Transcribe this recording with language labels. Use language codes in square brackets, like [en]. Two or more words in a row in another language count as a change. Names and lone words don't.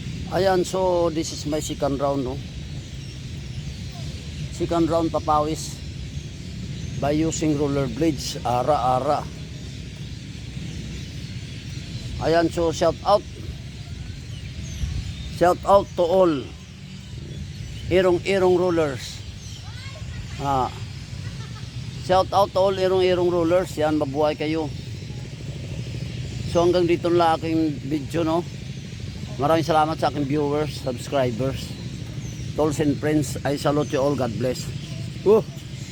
[tl] Ayan, [en] so this is my second round, no? Second round papawis by using roller blades, [hil] ara-ara. [tl] Ayan, [en] so shout out to all irong-irong rollers. Shout out to all irong-irong rollers. [tl] Yan, mabuhay kayo. So hanggang dito na aking video, no? Maraming salamat sa aking viewers, subscribers, [en] tolls and friends. I salute you all. God bless.